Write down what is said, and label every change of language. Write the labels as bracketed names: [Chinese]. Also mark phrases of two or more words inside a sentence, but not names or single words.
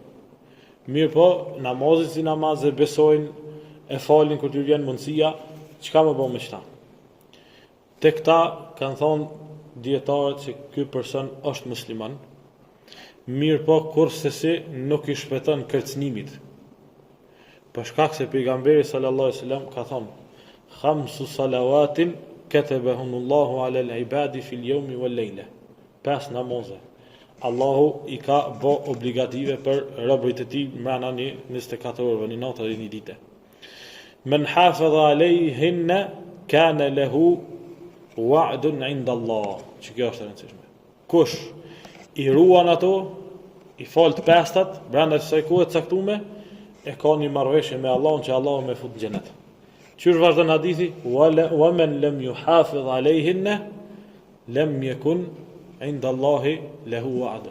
[Albanian] Mirë po, namazit si namaz e besojnë, e falin kur t'i vjen mundësia, çka më bën me çta? Te këta kanë thonë dietarët se ky person është musliman, mirë po kurse si nuk i shpëton kërcënimit. Për shkak se pejgamberi [Arabic] صلى الله عليه وسلم [Albanian] ka thonë: [Arabic] "خمس صلوات كتبهن الله على العباد في اليوم والليلة." [Albanian] 5 namaze Allahu i ka bë obligative për robërit e tij mbrana një 24 orëve, një natë dhe një ditë. [Arabic] من حافظ عليهن كان له عهد عند الله. [Albanian] Që kjo është e rëndësishme. Kush i ruan ato, i fal të pestat brenda kësaj kohe të caktuar, e ka një marrëveshje me Allahun që Allahu më fut në xhenet. Qysh vazhdon hadithi? [Arabic] ومن لم يحافظ عليهن لم يكن عند الله له عهد.